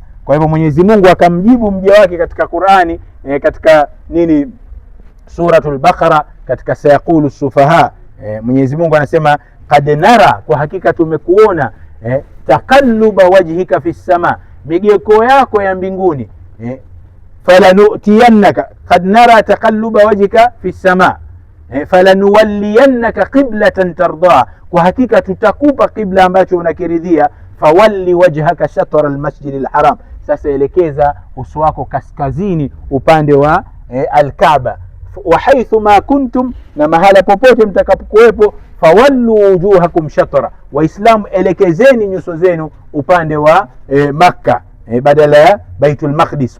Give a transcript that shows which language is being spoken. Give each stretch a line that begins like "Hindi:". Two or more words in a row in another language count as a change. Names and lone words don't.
Swahili: Kwa hivyo Mwenyezi Mungu akamjibu mja wake katika Qur'ani, katika suratul Baqara, katika sayaqulu sufaha. Mwenyezi Mungu anasema
Arabic: قد نرى,
Swahili: kwa hakika tumekuona,
Arabic: تقلب وجهك في السماء,
Swahili: migeko yako ya mbinguni. Falanutiyannaka,
Arabic: قد نرى تقلب وجهك في السماء فلنولينك قبلة ترضاها,
Swahili: kwa hakika tutakupa qibla ambacho unakiridhia.
Arabic: فول وجهك شطر المسجد الحرام,
Swahili: sasa elekeza uso wako kaskazini upande wa al-Kaaba.
Arabic: وحيث ما كنتم,
Swahili: na mahala popote mtakapokuwepo,
Arabic: فولوا وجوهكم شطره,
Swahili: waislamu elekezeni nyuso zenu upande wa Makka badala ya Baitul Maqdis.